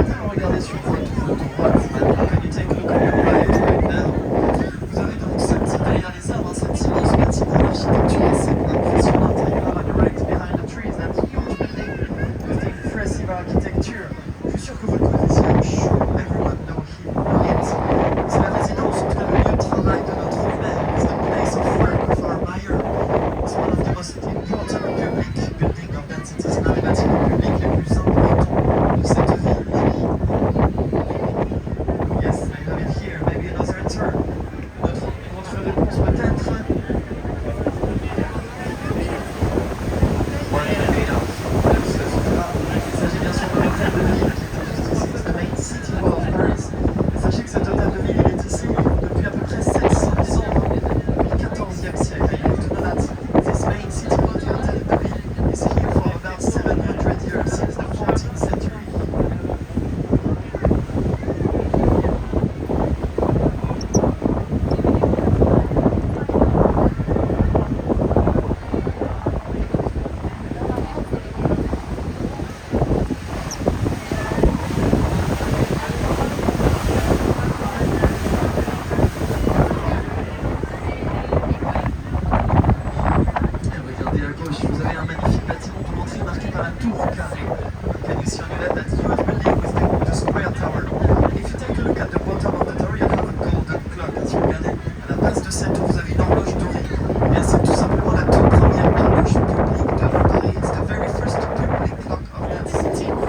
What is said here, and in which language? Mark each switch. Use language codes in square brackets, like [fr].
[fr] Regardez sur votre droite, maintenant, [en] can you take a look on your right right now? [fr] Vous avez donc derrière les arbres, cet immense bâtiment d'architecture assez impressionnante. [en] And you have on the right behind the trees that huge building with the impressive architecture. [fr] Je suis sûr que vous le connaissez, [en] I'm sure everyone knows him or it. [fr] C'est la résidence, en tout cas le lieu de travail de notre maire. [en] It's the place of work of our mayor. It's one of the most important public buildings of that city. [fr] C'est l'un des bâtiments publics les plus importants de cette ville. [en] Yes, I have it here. Maybe another turn. [fr] Votre réponse peut-être. [en] One minute enough. [fr] Il s'agit bien sûr de l'hôtel de ville qui est juste ici. C'est [en] the main city hall of Paris. [fr] Et sachez que cet hôtel de ville il est ici depuis à peu près 700 ans, depuis le 14e siècle. [en] You have to know that this main city hall, the hôtel de ville, is here for about 700 years, since the 14th century. [fr] Regardez à gauche, vous avez un magnifique bâtiment pour l'entrée marqué par la tour carrée. [en] Can you see on your left that huge building with the square tower? If you take a look at the bottom of the tower, you have a golden clock. [fr] Si vous regardez à la base de cette tour, vous avez une horloge dorée. Eh bien, c'est tout simplement la toute première horloge publique de Paris. [en] It's the very first public clock of that city.